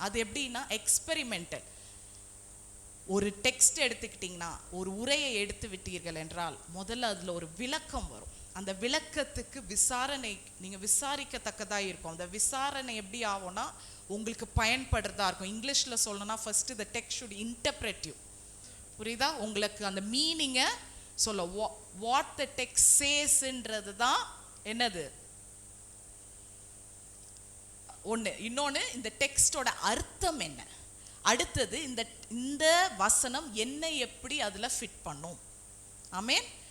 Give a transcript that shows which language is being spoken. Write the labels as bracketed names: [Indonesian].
[Tamil] அது எப்படின்னா எக்ஸ்பெரிமெண்டல். ஒரு டெக்ஸ்ட் எடுத்துக்கிட்டிங்கன்னா, ஒரு உரையை எடுத்து விட்டீர்கள் என்றால் முதல்ல அதில் ஒரு விளக்கம் வரும். அந்த விளக்கத்துக்கு விசாரணை நீங்க விசாரிக்கத்தக்கதா இருக்கும். அந்த விசாரணை எப்படி ஆகும்னா உங்களுக்கு பயன்படுறதா இருக்கும். [English] இங்கிலீஷ்ல சொல்லணும்னா first the text should interpret you. [Tamil] புரியுதா? உங்களுக்கு அந்த மீனிங்கை சொல்ல வாட் த டெக்ஸ்ட் சேஸ்ன்றது தான் என்னது ஒன்று. இன்னொன்று இந்த டெக்ஸ்டோட அர்த்தம் என்ன, அடுத்தது இந்த வசனம் என்ன எப்படி அதில் ஃபிட் பண்ணும். ஆமேன்.